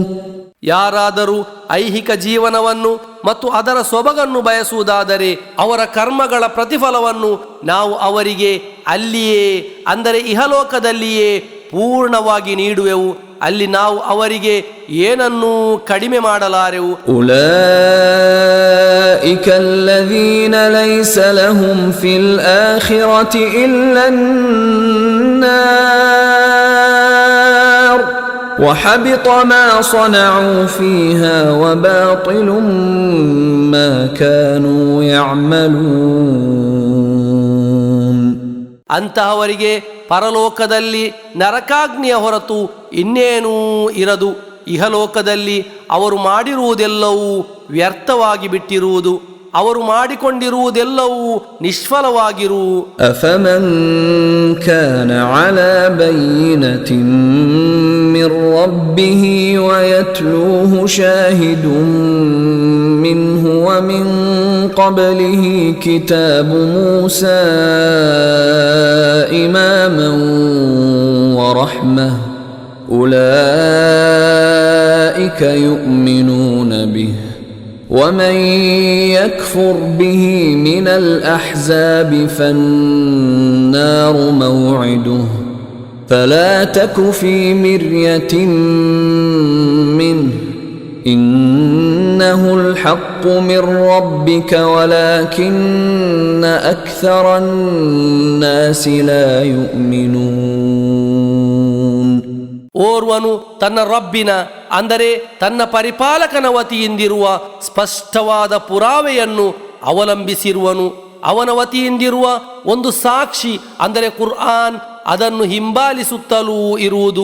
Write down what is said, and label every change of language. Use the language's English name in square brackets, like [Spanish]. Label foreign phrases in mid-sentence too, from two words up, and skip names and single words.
[Kannada] ಯಾರಾದರೂ ಐಹಿಕ ಜೀವನವನ್ನು ಮತ್ತು ಅದರ ಸೊಬಗನ್ನು ಬಯಸುವುದಾದರೆ ಅವರ ಕರ್ಮಗಳ ಪ್ರತಿಫಲವನ್ನು ನಾವು ಅವರಿಗೆ ಅಲ್ಲಿಯೇ, ಅಂದರೆ ಇಹಲೋಕದಲ್ಲಿಯೇ ಪೂರ್ಣವಾಗಿ ನೀಡುವೆವು. ಅಲ್ಲಿ ನಾವು ಅವರಿಗೆ ಏನನ್ನೂ ಕಡಿಮೆ ಮಾಡಲಾರೆವು. [Arabic] أولئك الذين ليس لهم في الآخرة إلا النار وحبط ما صنعوا فيها وباطل ما كانوا يعملون. [Kannada] ಅಂತಹವರಿಗೆ ಪರಲೋಕದಲ್ಲಿ ನರಕಾಗ್ನಿಯ ಹೊರತು ಇನ್ನೇನೂ ಇರದು. ಇಹಲೋಕದಲ್ಲಿ ಅವರು ಮಾಡಿರುವುದೆಲ್ಲವೂ ವ್ಯರ್ಥವಾಗಿ ಬಿಟ್ಟಿರುವುದು, ಅವರು ಮಾಡಿಕೊಂಡಿರುವುದೆಲ್ಲವೂ ನಿಷ್ಫಲವಾಗಿರು. [Arabic] أفمن كان على بينة من ربه ويتلوه شاهد منه ومن قبله كتاب موسى إماما ورحمة أولئك يؤمنون به ومن يكفر به من الأحزاب فالنار موعده فلا تك في مرية منه إنه الحق من ربك ولكن أكثر الناس لا يؤمنون. [Kannada] ಓರ್ವನು ತನ್ನ ರಬ್ಬಿನ, ಅಂದರೆ ತನ್ನ ಪರಿಪಾಲಕನ ವತಿಯಿಂದಿರುವ ಸ್ಪಷ್ಟವಾದ ಪುರಾವೆಯನ್ನು ಅವಲಂಬಿಸಿರುವನು. ಅವನ ವತಿಯಿಂದಿರುವ ಒಂದು ಸಾಕ್ಷಿ, ಅಂದರೆ ಕುರ್ಆನ್, ಅದನ್ನು ಹಿಂಬಾಲಿಸುತ್ತಲೂ ಇರುವುದು.